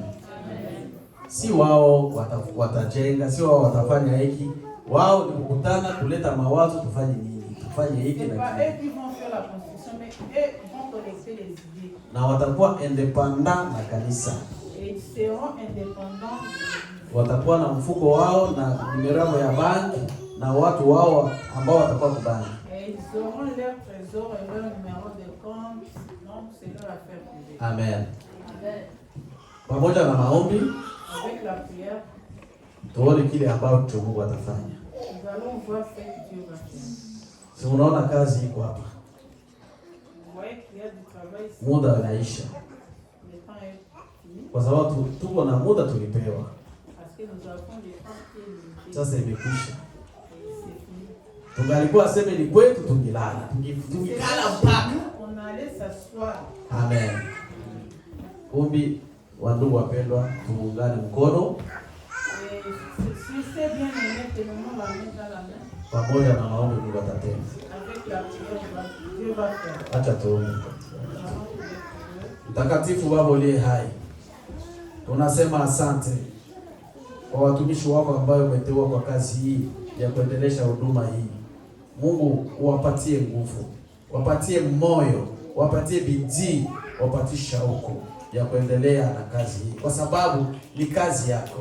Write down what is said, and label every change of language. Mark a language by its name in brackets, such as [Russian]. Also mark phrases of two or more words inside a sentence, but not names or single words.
[Swahili] Si wao watajenga, si wao watafanya hiki. Wao ni kukutana kuleta mawazo, tufanye nini? Tufanye hiki na hiki. Na watakuwa independent na kanisa. [French] seront indépendants. [Swahili] Watakuwa na mfuko wao na numero ya banki na watu wao ambao watakuwa kwa banki. [French] Et ils auront leur trésor et leur numéro de compte. Donc c'est leur affaire privée. [Swahili] Amen. Pamoja na maombi, [French] Avec la prière, [Swahili] tuone kile ambacho Mungu atafanya. [French] nous allons voir ce que Dieu va faire. [Swahili] Si unaona kazi iko hapa. [French] Vous voyez qu'il y a du travail ici. [Swahili] Muda unaisha. [French] Le temps est fini. [Swahili] Kwa sababu tuko na muda tulipewa. [French] Parce que nous avons des temps qui est limité. [Swahili] Sasa imekwisha. [French] Et c'est fini. [Swahili] Tungalikuwa sema ni kwetu tungilala. Tungikala mpaka. [French] On allait s'asseoir. [Swahili] Amen. Kumbi wandugu wapendwa, tuungane mkono [French] Et si c'est bien aimé, tenons la main dans la main. [Swahili] pamoja na maombi Mungu atatenda. [French] Avec la prière, Dieu va faire. [Swahili] Acha tuombe. [French] Nous allons prier pour eux. [Swahili] Mtakatifu Baba uliye hai, tunasema asante kwa watumishi wako ambao umeteua kwa kazi hii ya kuendelesha huduma hii. Mungu uwapatie nguvu, wapatie moyo, wapatie bidii, wapatie shauku ya kuendelea na kazi hii, kwa sababu ni kazi yako.